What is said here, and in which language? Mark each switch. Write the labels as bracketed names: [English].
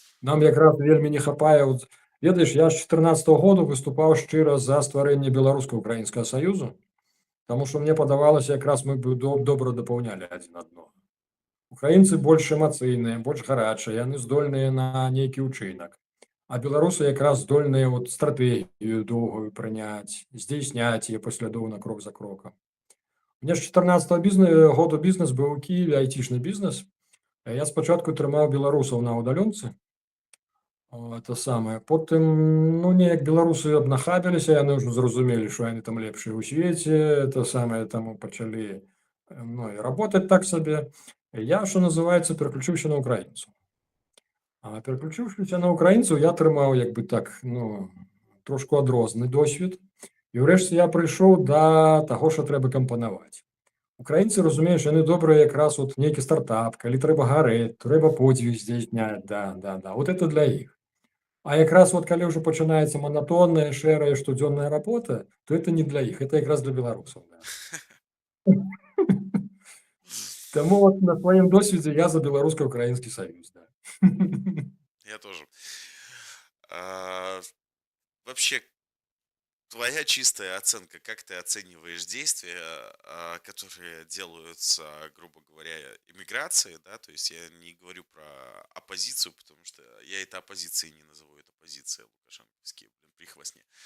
[Belarusian] Нам якраз вельмі не хапае от, ведаеш, я з 14 году выступаў шчыра за стварэнне беларуска-украінскага саюзу, таму што мне падавалася, якраз мы бы добра дапаўнялі адзін аднаго. Украінцы больш эмацыйныя, больш гарачыя, яны здольныя на нейкі ўчынак. А беларусы якраз здольныя вот стратэгію доўгую прыняць, здзейсняць яе паслядоўна крок за крокам. У меня з 14 году бізнес быў у Кіеве, айцішны бізнес. Я спачатку трымаў беларусаў на ўдалёнцы. Это самае. Потым, ну, неяк беларусы абнахабіліся, яны ўжо зразумелі, што яны там лепшыя ў свеце, это самае, таму пачалі, ну, і работаць так сабе. Я, што называецца, пераключыўся на украінцаў. А пераключыўшыся на украінцаў, я атрымаў, як бы так, ну, трошку адрозны досвед. І ўрэшце я прыйшоў да таго, што трэба кампанаваць. Украінцы, разумееш, яны добрыя якраз вот нейкі стартап, калі трэба гарэць, трэба подзвіг здзейсняць, да. Вот это для іх. А якраз вот калі ўжо пачынаецца манатонная, шэрая, штодзённая работа, то это не для іх, это якраз для беларусаў. Да. Таму вот на сваім досведзе я за беларуска-украінскі саюз. Да. [Russian] Я тоже. Вообще, твоя чистая оценка, как ты оцениваешь действия, которые делаются, грубо говоря, иммиграцией, да, то есть я не говорю про оппозицию, потому что я это оппозицией не назову, это оппозиция лукашенковские, прихвостни.